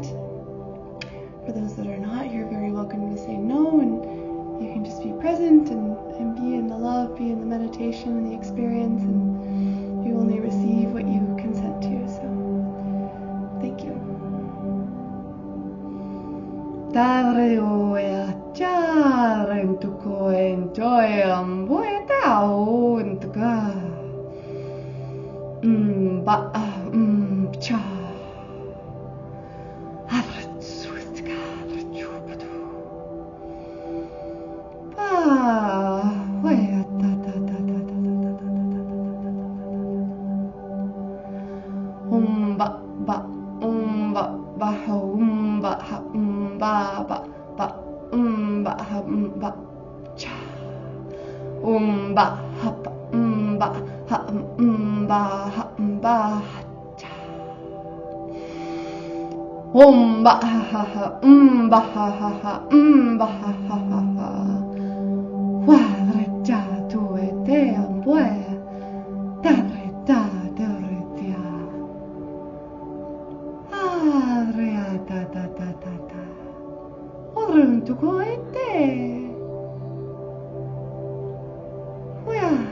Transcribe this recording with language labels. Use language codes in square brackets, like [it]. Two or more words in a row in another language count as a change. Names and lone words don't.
[en] For those that are not, you're very welcome to say no, and you can just be present and be in the love, be in the meditation and the experience, and you only receive what you consent to. So thank you. Tarioya Charentuko enjoyam Boyatao and Ga Ba Cha Avratsutka Chupatu Ba Waya ta ta ta ta ta ba ba ba ba ba ha ba ba ba ba ha ba cha ba ha ba ha ba ha ba cha ba ha ha ba ha ha ba ha ha wa recha tu ete ambue ta reta ta retia rea ta ta ta ta ta orun tu ko ete Wea